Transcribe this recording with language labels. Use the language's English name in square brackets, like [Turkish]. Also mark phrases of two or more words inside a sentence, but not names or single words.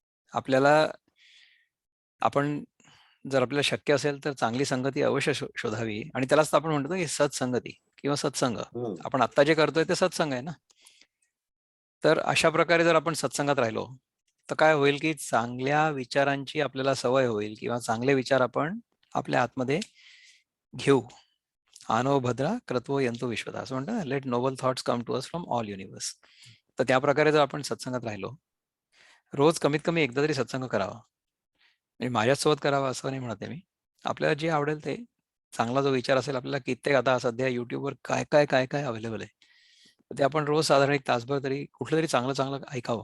[Marathi] आपण जर आपल्याला शक्य असेल तर चांगली संगती अवश्य शोधावी, आणि त्यालाच तर आपण म्हणतो की सत्संगती किंवा सत्संग. आपण आत्ता जे करतोय ते सत्संग आहे ना. तर अशा प्रकारे जर आपण सत्संगात राहिलो तर काय होईल की चांगल्या विचारांची आपल्याला सवय होईल, किंवा चांगले विचार आपण आपल्या आतमध्ये घेऊ. [Sanskrit] आनो भद्रा क्रत्वो यंतो विश्वता, [Marathi] असं म्हणतात ना, [English] Let noble thoughts come to us from all universe. [Marathi] तर त्या प्रकारे जर आपण सत्संगात राहिलो, रोज कमीत कमी एकदा तरी सत्संग करावा. म्हणजे माझ्यासोबत करावा असं नाही म्हणत आहे मी. आपल्याला जे आवडेल ते चांगला जो विचार असेल, आपल्याला कित्येक आता सध्या युट्यूबवर काय काय अवेलेबल आहे, तर ते आपण रोज साधारण 1 तासभर तरी कुठलं तरी चांगलं चांगलं ऐकावं.